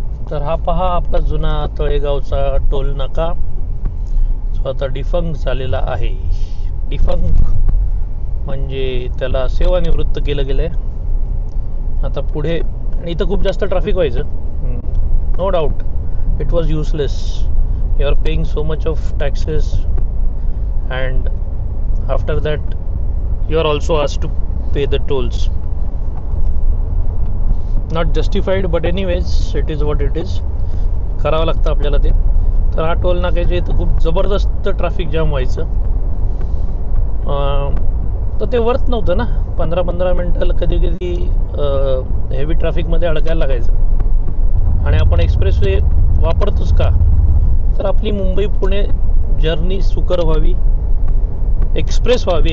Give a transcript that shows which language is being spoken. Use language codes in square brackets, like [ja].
[mr] तर हा पहा आपला जुना तळेगावचा टोल नाका, जो आता डिफंक्ट झालेला आहे. डिफंक्ट म्हणजे त्याला सेवानिवृत्त केलं गेलं आहे. आता पुढे इथं खूप जास्त ट्रॅफिक व्हायचं, [en] No doubt. It was useless. You are paying so much of taxes and after that you are also asked to pay the tolls. Not justified, but anyways it is what it is. [mr] करावं लागतं आपल्याला ते. तर हा toll नाक्याच्या इथं खूप जबरदस्त ट्रॅफिक जाम व्हायचं. तर ते वर्थ नव्हतं ना. 15-15 मिनटं कधी कधी हेवी ट्रॅफिकमध्ये अडकायला लागायचं. आणि आपण एक्सप्रेसवे वापरतोच का, तर आपली मुंबई पुणे जर्नी सुकर व्हावी, एक्सप्रेस व्हावी.